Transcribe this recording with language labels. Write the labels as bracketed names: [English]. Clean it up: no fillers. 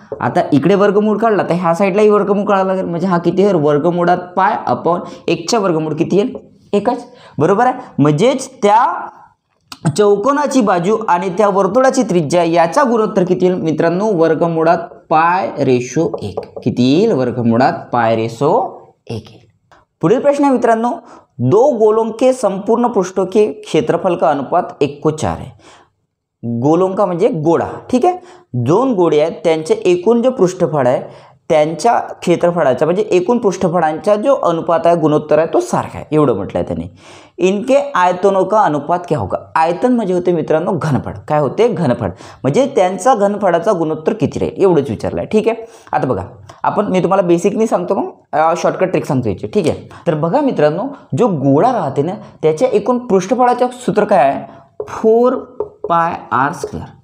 [Marathi] आता इकडे वर्गमूळ काढला तर ह्या साईडलाही वर्गमूळ काढायला लागेल, म्हणजे हा किती होईल, वर्गमुळात पाय अपॉन 1च्या वर्गमूळ किती येईल, 1च, बरोबर आहे। म्हणजेच त्या चौकोनाची बाजू आणि त्या वर्तुळाची त्रिज्या याचा गुणोत्तर किती येईल मित्रांनो, वर्गमुळात π/1, किती येईल, वर्गमुळात π/1 येईल। पुढील प्रश्न [Hindi] है मित्रांनो, 2 गोलों के संपूर्ण पृष्ठों के क्षेत्रफल का अनुपात 1:4 है। [Marathi] गोलों का म्हणजे गोळा, ठीक आहे, 2 गोळे आहेत त्यांचे एकूण जे पृष्ठफळ आहे त्यांच्या क्षेत्रफळाचा म्हणजे एकूण पृष्ठफळांचा जो अनुपात आहे, गुणोत्तर आहे, तो सारखा आहे, एवढं म्हटलं आहे त्यांनी. [Hindi] इनके आयतनों का अनुपात क्या होगा. [Marathi] आयतन म्हणजे होते मित्रांनो घनफळ. काय होते, घनफळ. म्हणजे त्यांचा घनफळाचा गुणोत्तर किती राहील एवढंच विचारलं आहे. ठीक आहे. आता बघा आपण, मी तुम्हाला बेसिकली सांगतो, मग शॉर्टकट ट्रिक सांगतो याची. ठीक आहे. तर बघा मित्रांनो, जो गोळा राहते ना त्याच्या एकूण पृष्ठफळाचं सूत्र काय आहे, 4πr².